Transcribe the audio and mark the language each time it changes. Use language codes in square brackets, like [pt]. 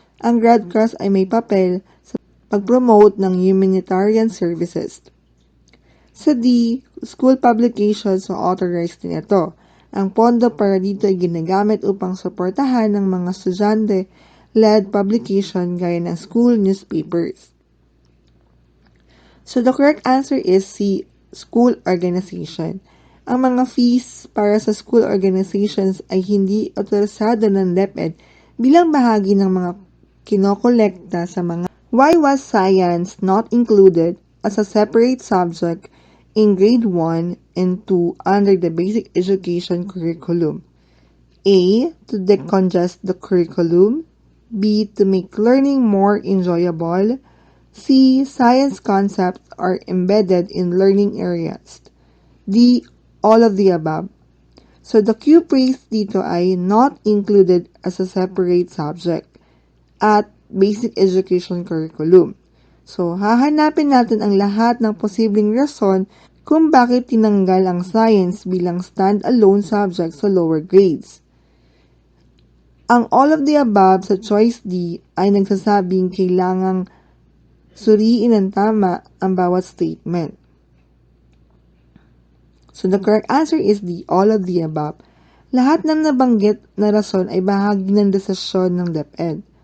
[tl] Ang Red Cross ay may papel sa pag-promote ng humanitarian services. Sa D, school publications, so authorized din ito. Ang pondo para dito ay ginagamit upang suportahan ng mga estudyante-led publication gaya ng school newspapers. [en] So the correct answer is C, school organization. [tl] Ang mga fees para sa school organizations ay hindi otorisado ng DepEd bilang bahagi ng mga kinokolekta sa mga [en] Why was science not included as a separate subject in grade 1 and 2 under the basic education curriculum? A. To decongest the curriculum. B. To make learning more enjoyable. C. Science concepts are embedded in learning areas. D. All of the above. So the cue phrase [tl] dito ay [en] not included as a separate subject at basic education curriculum. [tl] So hahanapin natin ang lahat ng posibleng rason kung bakit tinanggal ang science bilang stand-alone subject sa lower grades. Ang all of the above sa choice D ay nagsasabing kailangang suriin ng tama ang bawat statement. [en] So the correct answer is D, all of the above. [tl] Lahat ng nabanggit na rason ay bahagi ng desisyon ng DepEd.